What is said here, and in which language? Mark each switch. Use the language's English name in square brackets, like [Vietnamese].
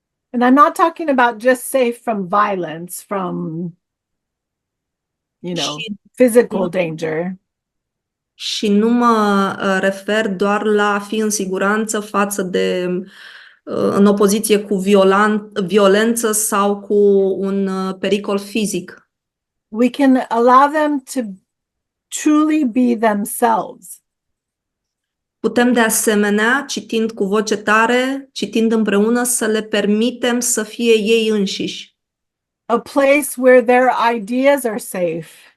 [English] And I'm not talking about just safe from violence, from, physical danger. [Romanian] Și nu mă refer doar la a fi în siguranță față de, în opoziție cu violență sau cu un pericol fizic. [English] We can allow them to truly be themselves. [Romanian] Putem de asemenea, citind cu voce tare, citind împreună, să le permitem să fie ei înșiși. [English] A place where their ideas are safe.